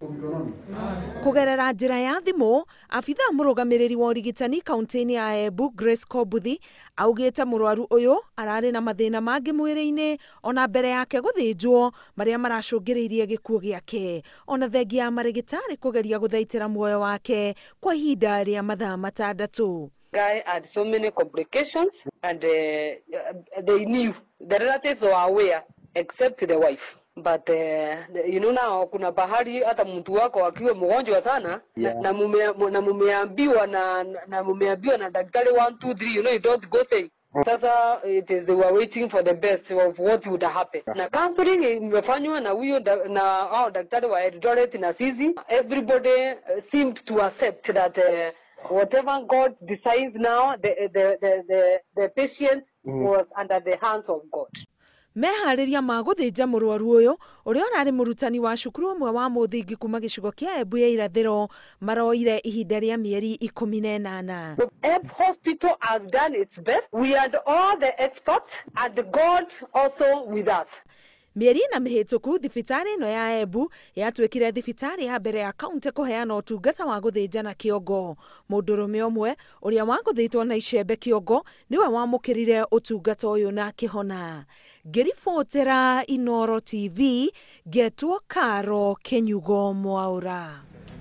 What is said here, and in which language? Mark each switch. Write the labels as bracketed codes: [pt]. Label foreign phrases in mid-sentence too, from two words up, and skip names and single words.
[ki] Kugerera njira ya thimu, abitha murugamiriri wa urigitani kaunti-ini ya Embu Grace Kobuthi augite murwaru uyu arari na mathina mangi mwiri-ini ona mbere yake guthinjwo maria maracungiriirie gikuo giake ona thengia ya marigitari kugeria guthaitira muoyo wake kwa ihinda ria mathaa matandatu. [en] Guy had so many complications and they knew, the relatives were aware except the wife. But you know now [sw] kuna bahari hata mtu wako akiwa mgonjwa sana na mumeambiwa na daktari 1 2 3 [en] you know you don't go say. Sasa they were waiting for the best of what would happen. [sw] Na counseling imefanywa na huyo na daktari wa Eldoret na sisi. [en] Everybody seemed to accept that whatever God decides now, the patient was under the hands of God. [ki] Mehariria ma guthinja murwaru uyu uria urari murutani wa cukuru umwe wa muthingi kuma gicigo kia Embu ya irathiro maroire ihinda ria mieri 18. [en] So Embu Hospital has done its best. We had all the experts and God also with us. [ki] Mieri na mihituku thibitari ino ya Embu yatwikire thibitari ya mbere ya kaunti kuheana utungata wa guthinja na kiongo. Mundurume umwe uria waguthitwo na icembe kiongo niwe wamukirire utungata uyu na kihona. Ngiribotera Inooro TV, getwo Karo Kenyugo Mwaura.